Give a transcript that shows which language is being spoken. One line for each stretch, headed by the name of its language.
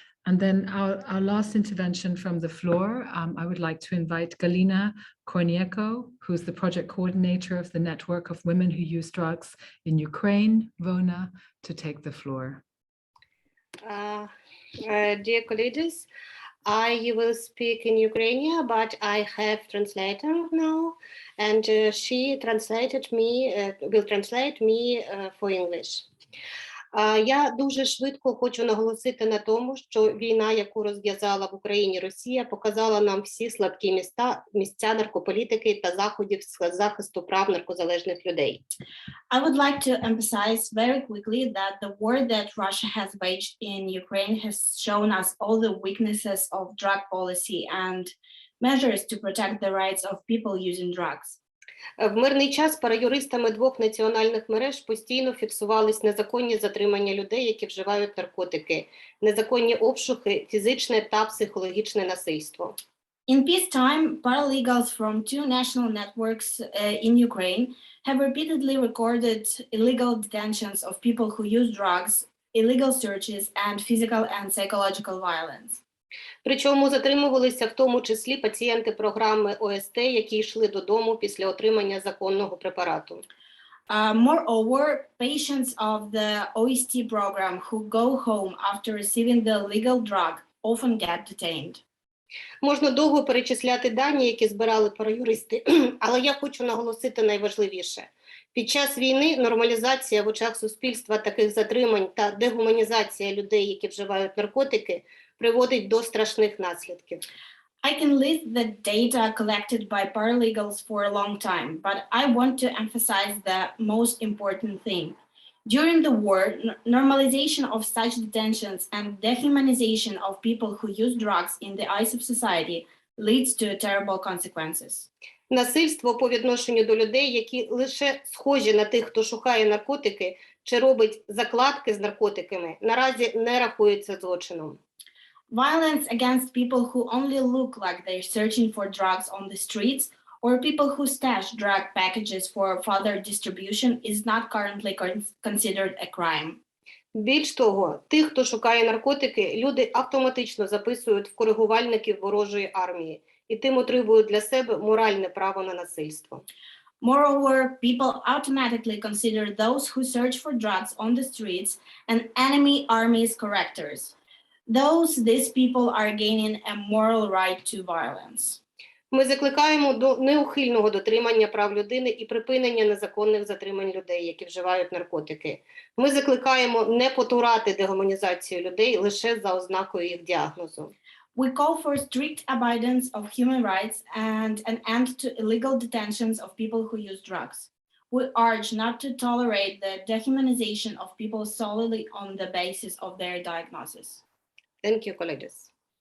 English: And then our last intervention from the floor, I would like to invite Galina Kornieko, who's the project coordinator of the Network of Women Who Use Drugs in Ukraine, VONA, to take the floor. Dear colleagues, I will speak in Ukrainian, but I have translator now, and she translated me, will translate me for English.
Ukrainian: Я дуже швидко хочу наголосити на тому, що війна, яку розв'язала в Україні Росія, показала нам всі слабкі місця наркополітики та заходів з захисту прав наркозалежних людей.
English: I would like to emphasize very quickly that the war that Russia has waged in Ukraine has shown us all the weaknesses of drug policy and measures to protect the rights of people using drugs.
Ukrainian: В мирний час параюристами двох національних мереж постійно фіксувались незаконні затримання людей, які вживають наркотики, незаконні обшуки, фізичне та психологічне насильство.
English: In peacetime, paralegals from two national networks in Ukraine have repeatedly recorded illegal detentions of people who use drugs, illegal searches, and physical and psychological violence.
Ukrainian: Причому затримувалися в тому числі пацієнти програми ОСТ, які йшли додому після отримання законного препарату.
English: Moreover, patients of the OST program who go home after receiving the legal drug often get detained.
Ukrainian: Можна довго перечисляти дані, які збирали параюристи, але я хочу наголосити найважливіше. Під час війни нормалізація в очах суспільства таких затримань та дегуманізація людей, які вживають наркотики, приводить до страшних наслідків.
English: I can list the data collected by paralegals for a long time, but I want to emphasize the most important thing. During the war, normalization of such detentions and dehumanization of people who use drugs in the eyes of society leads to terrible consequences.
Ukrainian: Насильство по відношенню до людей, які лише схожі на тих, хто шукає наркотики чи робить закладки з наркотиками, наразі не рахується злочином.
English: Violence against people who only look like they're searching for drugs on the streets or people who stash drug packages for further distribution is not currently considered a crime.
Ukrainian: Більш того, тих, хто шукає наркотики, люди автоматично записують в коригувальників ворожої армії і тим отримують для себе моральне право на насильство.
English: Moreover, people automatically consider those who search for drugs on the streets an enemy army's correctors. These people are gaining a moral right to violence.
Ukrainian: Ми закликаємо до неухильного дотримання прав людини і припинення незаконних затримань людей, які вживають наркотики. Ми закликаємо не потурати дегуманізацію людей лише за ознакою їх діагнозу.
English: We call for strict abidance of human rights and an end to illegal detentions of people who use drugs. we urge not to tolerate the dehumanization of people solely on the basis of their diagnosis. Thank you, colleagues.